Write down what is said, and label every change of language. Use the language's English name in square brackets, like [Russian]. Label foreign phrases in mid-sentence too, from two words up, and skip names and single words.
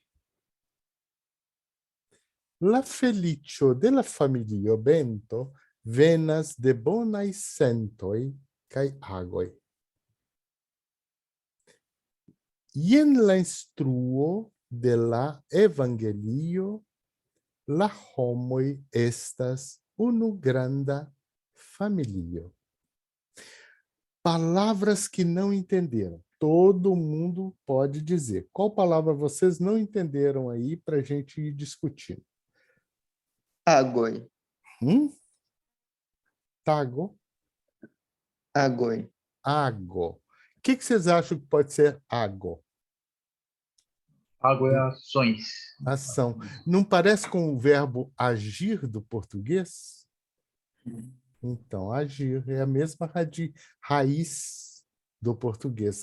[Esperanto] La felicio de la familio Bento venas de bonai sentoi kai agoi. Jen la instruo de la evangelio, la homoi estas unu granda familio. [Portuguese] Palavras que não entenderam. Todo mundo pode dizer. Qual palavra vocês não entenderam aí para a gente ir discutindo? [Esperanto] Agoi. Tago, Agoi. ago. [Portuguese] O que vocês acham que pode ser ago? Água é ações. Ação. Não parece com o verbo agir do português? Então, agir é a mesma raiz do português.